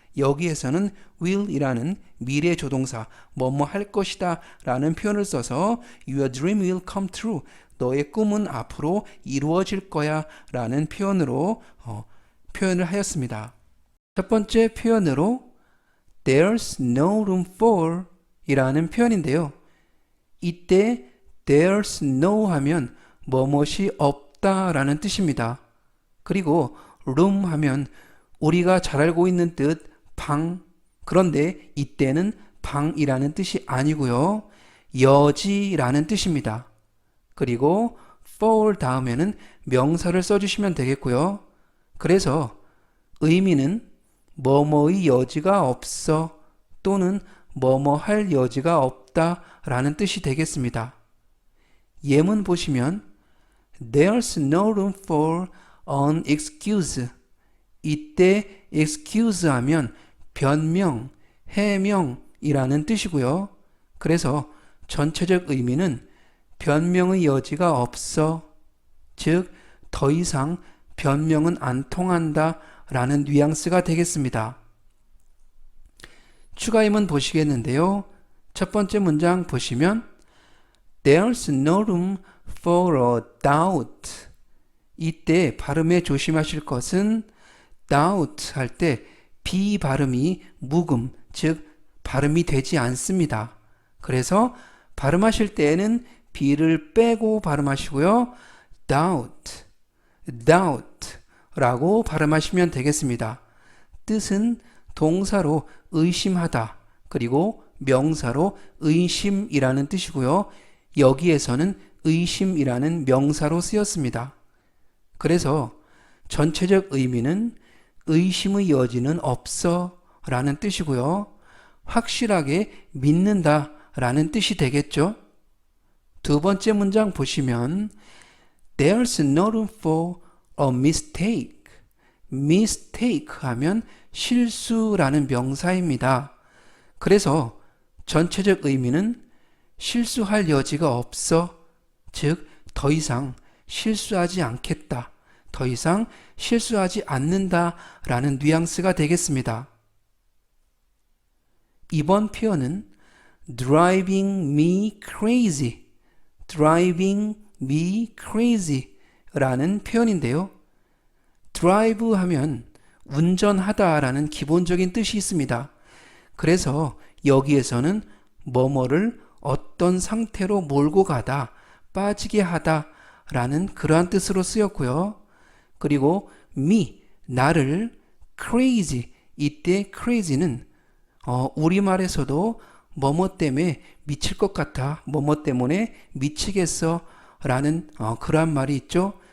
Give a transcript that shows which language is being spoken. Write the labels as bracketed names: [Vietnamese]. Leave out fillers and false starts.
[Korean] 여기에서는 will 이라는 미래 조동사, 뭐뭐 할 것이다 라는 표현을 써서 [English] Your dream will come true, [Korean] 너의 꿈은 앞으로 이루어질 거야 라는 표현으로 표현을 하였습니다. 첫 번째 표현으로 [English] There's no room for [Korean] 이라는 표현인데요. 이때 [English] there's no [Korean] 하면 뭐뭇이 없다라는 뜻입니다. 그리고 room 하면 우리가 잘 알고 있는 뜻 방. 그런데 이때는 방이라는 뜻이 아니고요. 여지라는 뜻입니다. 그리고 for 다음에는 명사를 써주시면 되겠고요. 그래서 의미는 뭐뭐의 여지가 없어 또는 뭐뭐 할 여지가 없다 라는 뜻이 되겠습니다. 예문 보시면 [English] There's no room for an excuse. [Korean] 이때 excuse 하면 변명, 해명이라는 뜻이고요. 그래서 전체적 의미는 변명의 여지가 없어. 즉, 더 이상 변명은 안 통한다 라는 뉘앙스가 되겠습니다. 추가 예문 보시겠는데요. 첫 번째 문장 보시면 [English] There's no room for a doubt. [Korean] 이때 발음에 조심하실 것은 doubt 할 때 B 발음이 묵음, 즉 발음이 되지 않습니다. 그래서 발음하실 때에는 B를 빼고 발음하시고요. doubt, doubt 라고 발음하시면 되겠습니다. 뜻은 동사로 의심하다, 그리고 명사로 의심이라는 뜻이고요. 여기에서는 의심이라는 명사로 쓰였습니다. 그래서 전체적 의미는 의심의 여지는 없어 라는 뜻이고요. 확실하게 믿는다 라는 뜻이 되겠죠. 두 번째 문장 보시면 [English] There's no room for a mistake. [Korean] mistake 하면 실수라는 명사입니다. 그래서 전체적 의미는 실수할 여지가 없어. 즉, 더 이상 실수하지 않겠다. 더 이상 실수하지 않는다 라는 뉘앙스가 되겠습니다. 이번 표현은 [English] driving me crazy, driving me crazy [Korean] 라는 표현인데요. drive 하면 운전하다 라는 기본적인 뜻이 있습니다. 그래서 여기에서는 뭐뭐를 어떤 상태로 몰고 가다, 빠지게 하다 라는 그러한 뜻으로 쓰였고요. 그리고 me, 나를 crazy, 이때 crazy는 우리말에서도 뭐뭐 때문에 미칠 것 같아, 뭐뭐 때문에 미치겠어 라는 그러한 말이 있죠.